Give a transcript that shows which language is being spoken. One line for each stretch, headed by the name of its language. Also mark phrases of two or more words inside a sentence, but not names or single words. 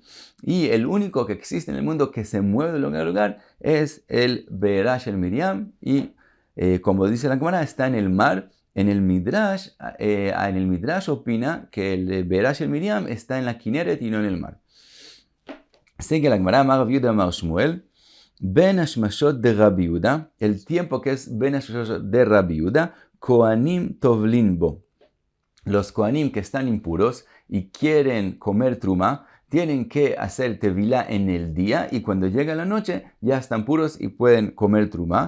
Spanish: Y el único que existe en el mundo que se mueve de lugar a lugar es el Be'era Shel Miriam. Y como dice la Gemara, está en el mar. En el Midrash opina que el Be'era Shel Miriam está en la Kineret y no en el mar. Sigue la Gemara,
Aramaic: אמר רב יהודה אמר שמואל,
Hebrew: בין השמשות
Spanish: de Rabbi Yehuda, el tiempo que es
Hebrew: בין השמשות
Spanish: de Rabbi Yehuda,
Hebrew: כהנים טובלין בו.
Spanish: Los Kohanim que están impuros y quieren comer truma, tienen que hacer tevilá en el día, y cuando llega la noche ya están puros y pueden comer truma.